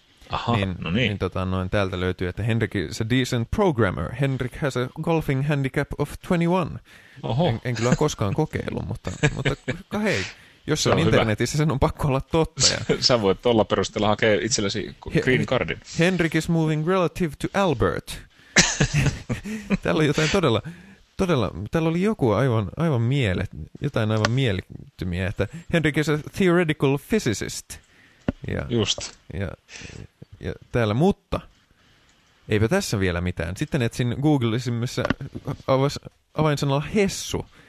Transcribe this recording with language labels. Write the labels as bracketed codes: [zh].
[fi] Aha, niin. Täältä löytyy, että [en] Henrik is a decent programmer. Henrik has a golfing handicap of 21. [fi] Oho. En kyllä koskaan kokeillut, mutta hei, jos se on internetissä, hyvä. Sen on pakko olla totta. Ja sä voit tuolla perusteella hakea itsellesi green cardin. [en] Henrik is moving relative to Albert. [fi] Täällä on jotain todella, täällä oli joku aivan mielet, jotain aivan mielittymiä, että [en] Henrik is a theoretical physicist. [fi] Ja, just. Ja täällä, mutta eipä tässä vielä mitään. Sitten etsin Googlesimmissa avainsanalla Hessu.